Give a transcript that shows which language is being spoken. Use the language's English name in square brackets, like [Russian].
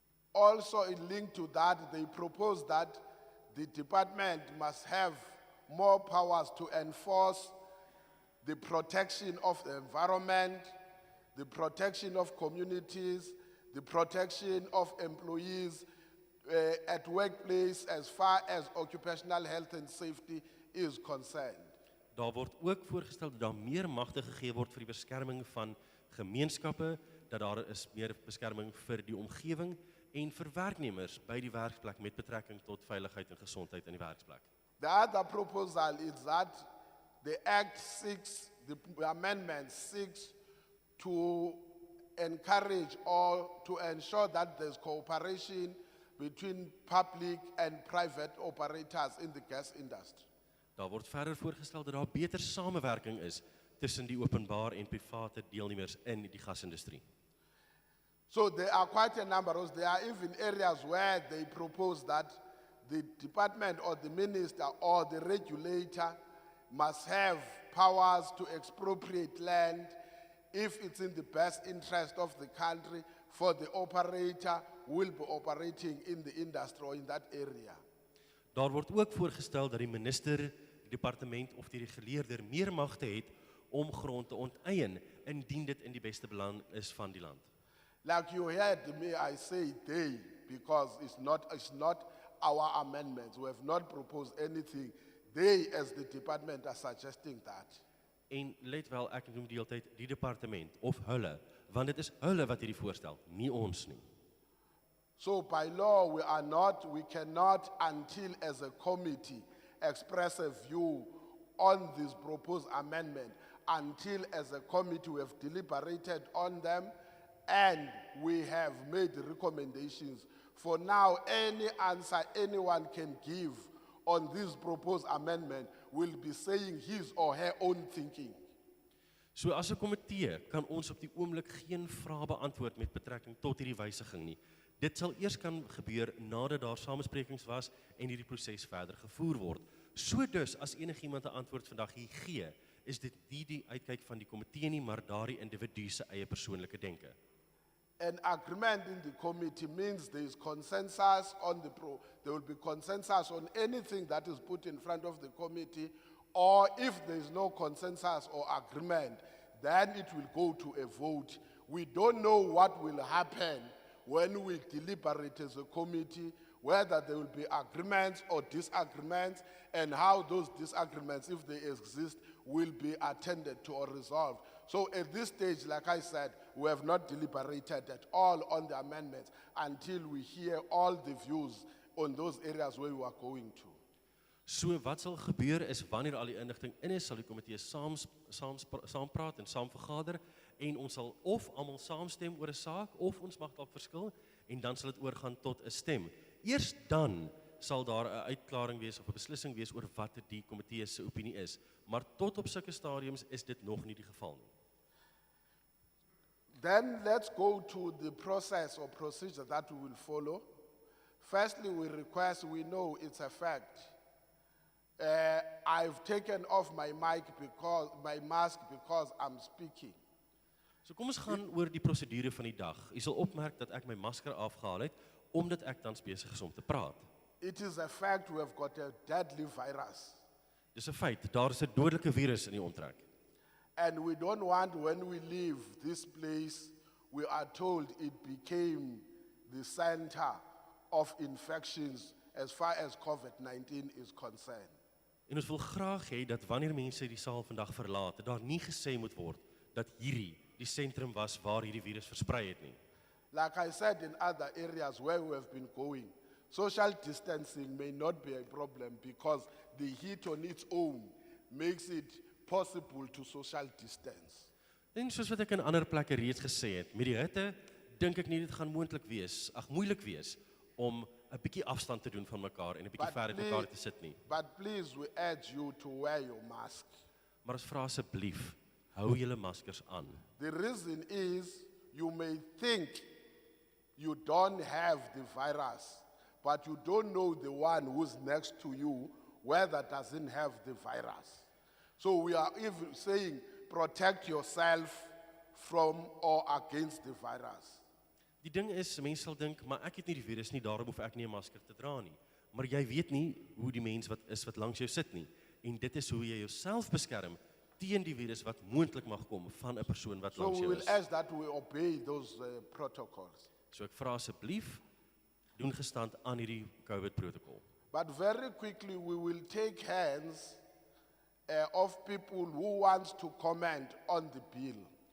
[English] Also, in link to that, they propose that the department must have more powers to enforce the protection of the environment, the protection of communities, the protection of employees at workplace as far as occupational health and safety is concerned. [Afrikaans] Daar word ook voorgestel dat daar meer magte gegee word vir die beskerming van gemeenskappe, dat daar is meer beskerming vir die omgewing en vir werknemers by die werksplek met betrekking tot veiligheid en gesondheid in die werksplek. [English] The other proposal is that the Act 6, the amendment 6, to encourage or to ensure that there's cooperation between public and private operators in the gas industry. [Afrikaans] Daar word verder voorgestel dat daar beter samewerking is tussen die openbaar en private deelnemers in die gasindustrie. [English] So there are quite a number of, there are even areas where they propose that the department or the minister or the regulator must have powers to expropriate land if it's in the best interest of the country for the operator who will be operating in the industry or in that area. [Afrikaans] Daar word ook voorgestel dat die minister, die departement of die reguleerder meer magte het om grond te onteien indien dit in die beste belang is van die land. [English] Like you heard me, I say they, because it's not our amendments. We have not proposed anything. They, as the department, are suggesting that. [Afrikaans] En let wel, ek noem die hele tyd die departement of hulle, want dit is hulle wat hierdie voorstel, nie ons nie. [English] So by law, we cannot, until as a committee, express a view on this proposed amendment, until as a committee we have deliberated on them and we have made recommendations. For now, any answer anyone can give on this proposed amendment will be saying his or her own thinking. [Afrikaans] So as 'n komitee kan ons op die oomblik geen vrae beantwoord met betrekking tot hierdie wysiging nie. Dit sal eers kan gebeur nadat daar samesprekings was en hierdie proses verder gevoer word. So dus as enigiemand 'n antwoord vandag hier gee, is dit nie die uitkyk van die komitee nie, maar daardie individu se eie persoonlike denke. [English] An agreement in the committee means there is consensus on there will be consensus on anything that is put in front of the committee, or if there is no consensus or agreement, then it will go to a vote. We don't know what will happen when we deliberate as a committee, whether there will be agreements or disagreements, and how those disagreements, if they exist, will be attended to or resolved. So at this stage, like I said, we have not deliberated at all on the amendments until we hear all the views on those areas where we are going to. [Afrikaans] So wat sal gebeur is wanneer al die inligting in is, sal die komitee saampraat en saam vergader en ons sal of almal saamstem oor 'n saak of ons mag dalk verskil en dan sal dit oorgaan tot 'n stem. Eers dan sal daar 'n uitklaring wees of 'n beslissing wees oor wat die komitee se opinie is, maar tot op sulke stadiums is dit nog nie die geval nie. [English] Then let's go to the process or procedure that we will follow. Firstly, we know it's a fact. I've taken off my mask because I'm speaking. [Afrikaans] So kom ons gaan oor die prosedure van die dag. U sal opmerk dat ek my masker afgehaal het omdat ek tans besig is om te praat. [English] It is a fact we have got a deadly virus. [Afrikaans] Dis 'n feit, daar is 'n dodelike virus in die omtrek. [English] And we don't want, when we leave this place, we are told it became the center of infections as far as COVID-19 is concerned. [Afrikaans] En ons wil graag hê dat wanneer mense die saal vandag verlaat, daar nie gesê moet word dat hierdie die sentrum was waar hierdie virus versprei het nie. [English] Like I said in other areas where we have been going, social distancing may not be a problem because the heat on its own makes it possible to social distance. [Afrikaans] En soos wat ek in ander plekke reeds gesê het, met die hitte dink ek nie dit gaan moeilik wees om 'n bietjie afstand te doen van mekaar en 'n bietjie verder uit mekaar te sit nie. [English] But please, we urge you to wear your mask. [Afrikaans] Maar ons vra asseblief, hou julle maskers aan. [English] The reason is you may think you don't have the virus, but you don't know the one who's next to you whether doesn't have the virus. So we are even saying protect yourself from or against the virus. [Afrikaans] Die ding is, mense sal dink, maar ek het nie die virus nie, daarom hoef ek nie 'n masker te dra nie. Maar jy weet nie hoe die mens wat langs jou sit nie. En dit is hoe jy jouself beskerm teen die virus wat moontlik mag kom van 'n persoon wat [English] So [Afrikaans] langs [English] we [Afrikaans] jou [English] will [Afrikaans] is. [English] ask that we obey those protocols. [Afrikaans] So ek vra asseblief, doen gestand aan hierdie COVID-protokol. [English] But very quickly we will take hands of people who want to comment on the bill.